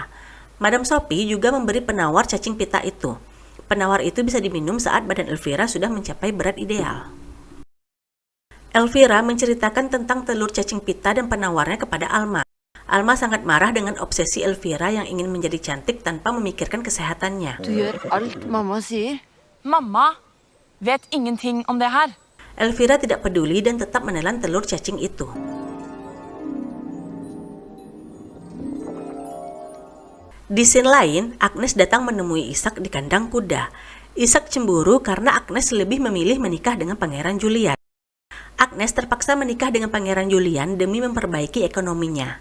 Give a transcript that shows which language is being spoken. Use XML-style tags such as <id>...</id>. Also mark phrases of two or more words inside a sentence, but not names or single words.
<id>Madam Sophie juga memberi penawar cacing pita itu. Penawar itu bisa diminum saat badan Elvira sudah mencapai berat ideal. Elvira menceritakan tentang telur cacing pita dan penawarnya kepada Alma. Alma sangat marah dengan obsesi Elvira yang ingin menjadi cantik tanpa memikirkan kesehatannya.</id> <no>Du gjør alt mamma sier. Mamma vet ingenting om det her.</no> <id>Elvira tidak peduli dan tetap menelan telur cacing itu. Di scene lain, Agnes datang menemui Ishak di kandang kuda. Ishak cemburu karena Agnes lebih memilih menikah dengan Pangeran Julian. Agnes terpaksa menikah dengan Pangeran Julian demi memperbaiki ekonominya.</id>